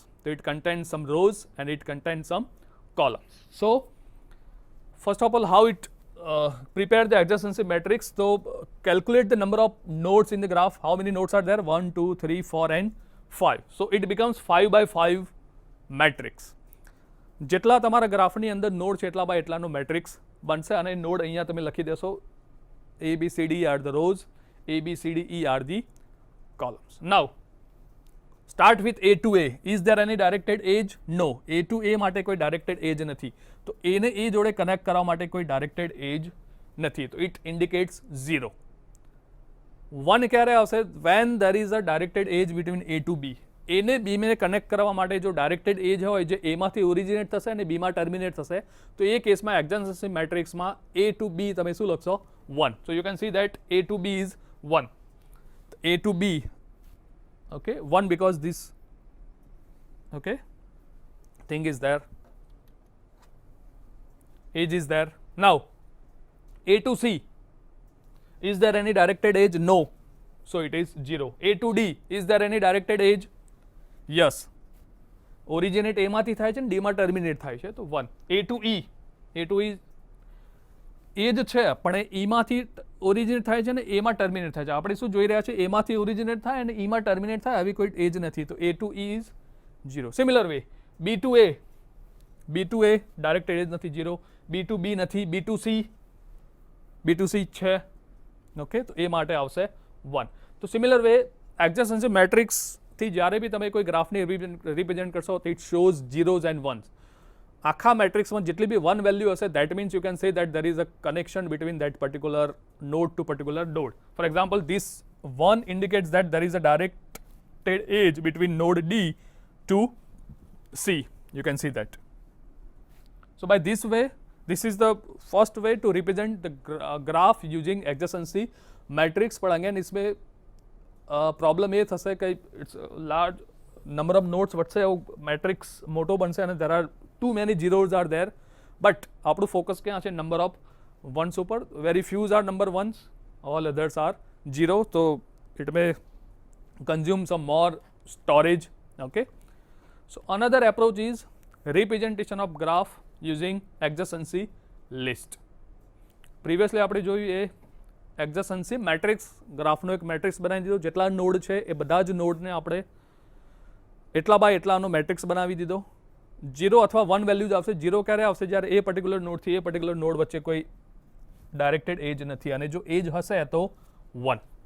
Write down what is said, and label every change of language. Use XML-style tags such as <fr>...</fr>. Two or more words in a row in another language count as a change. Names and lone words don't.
<en>So it contains some rows and it contains some columns. So first of all, how it prepare the adjacency matrix. So calculate the number of nodes in the graph. How many nodes are there? 1, 2, 3, 4 and 5. So it becomes 5 by 5 matrix.</en> <gu>જેટલા તમારા ગ્રાફની અંદર નોડ છે એટલા બાય એટલાનો મેટ્રિક્સ બનશે અને નોડ અહીંયા તમે લખી દેશો</gu> <en>A, B, C, D are the rows, A, B, C, D, E are the columns. Now start with A to A. Is there any directed edge?</en> <gu>No. A to A માટે કોઈ</gu> <en>directed edge</en> <gu>નથી. તો A ને A જોડે કનેક્ટ કરવા માટે કોઈ</gu> <en>directed edge</en> <gu>નથી. તો</gu> <en>it indicates 0.</en> <gu>1 ક્યારે આવશે?</gu> <en>When there is a directed edge between A to B.</en> <gu>A ને B ને કનેક્ટ કરવા માટે જો</gu> <en>directed edge</en> <gu>હોય જે A માંથી ઓરિજિનેટ થશે અને B માં ટર્મિનેટ થશે તો એ કેસમાં એડજન્સી મેટ્રિક્સમાં A to B તમે શું લખશો? 1.</gu> <en>So you can see that A to B is 1. A to B, okay, 1 because this, okay, thing is there, edge is there. Now A to C, is there any directed edge? No. So it is 0. A to D, is there any directed edge? Yes.</en> <gu>ઓરિજિનેટ એમાંથી થાય છે ને ડીમાં ટર્મિનેટ થાય છે તો 1 એ ટુ ઈ એ જ છે પણ એ ઈમાંથી ઓરિજિનેટ થાય છે ને એમાં ટર્મિનેટ થાય છે. આપણે શું જોઈ રહ્યા છે એમાંથી ઓરિજિનેટ થાય અને ઈમાં ટર્મિનેટ થાય આવી કોઈ એજ નથી તો એ ટુ ઈ ઇઝ 0.</gu> <en>similar way</en> <gu>બી ટુ એ</gu> <en>direct edge</en> <gu>નથી 0, બી ટુ બી નથી, બી ટુ સી છે ઓકે તો એ માટે આવશે 1. તો</gu> <en>similar way</en> <gu>એડજસન્સી મેટ્રિક્સથી જ્યારે બી તમે કોઈ ગ્રાફને રિપ્રેઝેન્ટ કરશો તો</gu> <en>it shows zeros and ones.</en> <gu>આખા મેટ્રિક્સમાં જેટલી બી 1 વેલ્યુ હશે</gu> <en>that means you can say that there is a connection between that particular node to particular node. For example, this 1 indicates that there is a directed edge between node D to C. You can see that. So by this way, this is the first way to represent the graph using adjacency matrix. But again</en> <hi>इसमें problem ये</hi> <gu>થશે કે</gu> <en>it's a large number of nodes</en> <gu>વચ્ચે મેટ્રિક્સ મોટો બનશે અને</gu> <en>there are too many zeros are there, but</en> <gu>આપણું ફોકસ ક્યાં છે</gu> <en>number of ones</en> <gu>ઉપર.</gu> <en>very fews are number ones, all others are 0, તો it may consume some more storage. Okay, so another approach is representation of graph using adjacency list.</en> <gu>પ્રીવિયસલી આપણે જોયું એ</gu> <en>adjacency matrix,</en> <gu>ગ્રાફનો એક મેટ્રિક્સ બનાવી દીધો, જેટલા નોડ છે એ બધા જ નોડને આપણે એટલા બાય એટલાનો મેટ્રિક્સ બનાવી દીધો. 0 અથવા 1 વેલ્યુ જ આવશે. 0 ક્યારે આવશે જ્યારે એ પર્ટિક્યુલર નોડથી એ પર્ટિક્યુલર નોડ વચ્ચે કોઈ</gu> <en>directed edge</en> <gu>નથી અને જો એજ હશે તો 1.</gu>